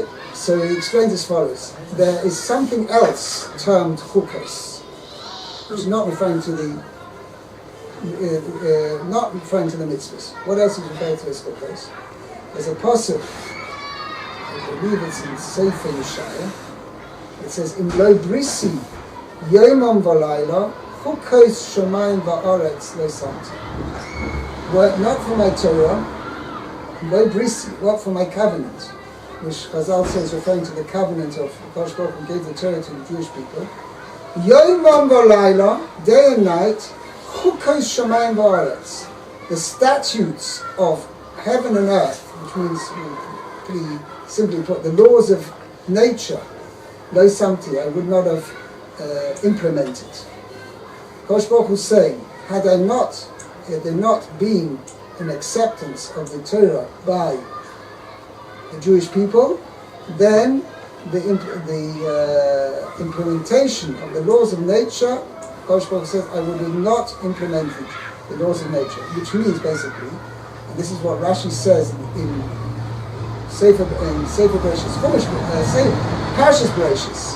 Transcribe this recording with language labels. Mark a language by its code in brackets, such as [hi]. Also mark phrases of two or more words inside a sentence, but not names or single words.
[en] So he explains as follows: there is something else termed chukos, which is not referring to the mitzvahs. What else is referred to as chukos? There's a pasuk, I believe it's in Sefer Yeshaya. It says, [he] "אם לא בריתי יומם ולילה חוקות שמים וארץ לא שמתי." [en] What not for my Torah, [he] לא בריתי, [en] what for my covenant, which Chazal says referring to the covenant of HaKodesh Baruch Hu gave the Torah to the Jewish people. [he] יומם ולילה, [en] day and night, [he] חוקות שמים וארץ, [en] the statutes of heaven and earth, which means, pretty simply put, the laws of nature, [he] לא שמתי, [en] I would not have implemented. HaKodesh Baruch Hu is saying, had there not been an acceptance of the Torah by the Jewish people, then the implementation of the laws of nature, HaKodesh Baruch Hu says, I would have not implemented the laws of nature, which means basically, and this is what Rashi says in Sefer Bereshis, Parshas Bereshis.